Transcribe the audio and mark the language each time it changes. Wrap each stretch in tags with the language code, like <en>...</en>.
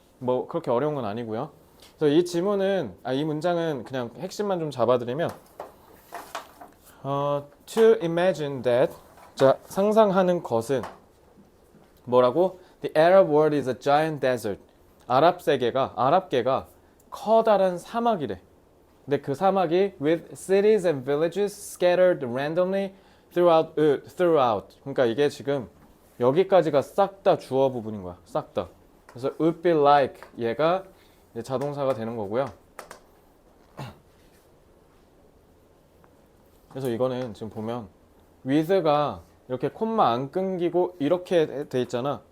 <ko>뭐 그렇게 어려운 건 아니고요. 그래서 이 지문은, 이 문장은 그냥 핵심만 좀 잡아드리면,</ko> <en>to imagine that,</en> <ko>자, 상상하는 것은 뭐라고?</ko> <en>The Arab world is a giant desert.</en> <ko>아랍계가 커다란 사막이래. 근데 그 사막이</ko> <en>with cities and villages scattered randomly throughout.</en> <ko>그러니까 이게 지금 여기까지가 싹 다 주어 부분인 거야. 싹 다. 그래서</ko> <en>would be like</en> <ko>얘가 이제 자동사가 되는 거고요. 그래서 이거는 지금 보면 with가 이렇게 콤마 안 끊기고 이렇게 돼 있잖아.</ko>